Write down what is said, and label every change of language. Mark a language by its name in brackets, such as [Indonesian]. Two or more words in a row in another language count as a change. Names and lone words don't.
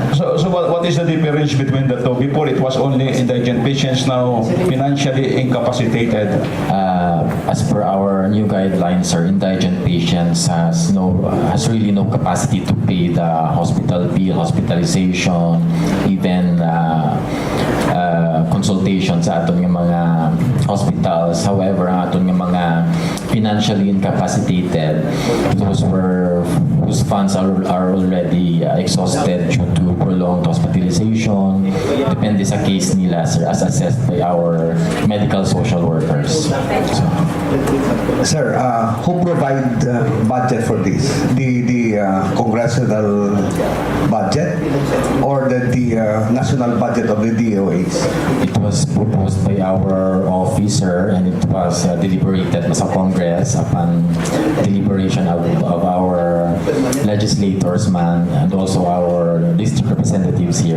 [English] So what is the difference between the two? Before it was only indigent patients, now financially incapacitated. As per our new guidelines, sir, indigent patients has really no capacity to pay the hospital bill, hospitalization, even consultation [Hiligaynon] sa aton ng mga [English] hospitals. However, [Hiligaynon] ang aton ng mga [English] financially incapacitated, those whose funds are already exhausted due to prolonged hospitalization, [Hiligaynon] depende sa case nila, sir, [English] as assessed by our medical social workers. Sir, who provide budget for this? The congressional budget or the national budget of the DOH? It was proposed by our officer and it was deliberated sa Congress upon deliberation of our legislators man and also our district representatives here.